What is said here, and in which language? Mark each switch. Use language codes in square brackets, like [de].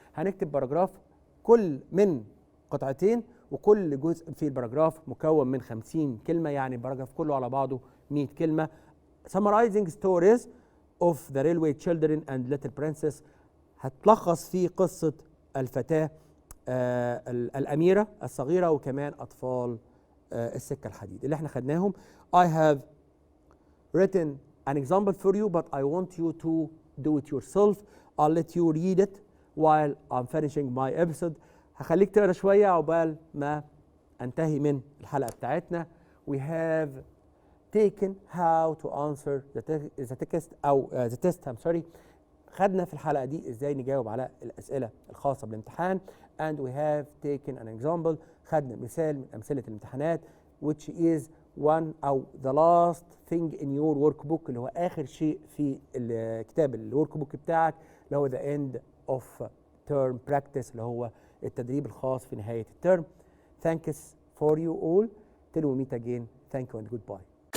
[ar] هنكتب باراجراف كل من قطعتين وكل جزء في الباراجراف مكون من 50 كلمة، يعني الباراجراف كله على بعضه 100 كلمة. [en] Summarizing stories of the railway children and little princess [ar] هتلخص في قصة الفتاة الأميرة الصغيرة وكمان أطفال السكة الحديد اللي احنا خدناهم. [en] I have written an example for you but I want you to do it yourself. I'll let you read it while I'm finishing my episode. [ar] هخليك تقرا شوية عقبال ما انتهي من الحلقة بتاعتنا. [en] We have taken how to answer the text أو the test I'm sorry. [ar] خدنا في الحلقة دي ازاي نجاوب على الأسئلة الخاصة بالامتحان. [en] And we have taken an example. [ar] خدنا مثال من أمثلة الامتحانات [en] which is one أو the last thing in your workbook [ar] اللي هو آخر شيء في الكتاب الورك بوك بتاعك اللي هو the end of term practice اللي هو التدريب الخاص في نهاية الترم. [en] Thanks for you all. Till we meet again. Thank you and goodbye.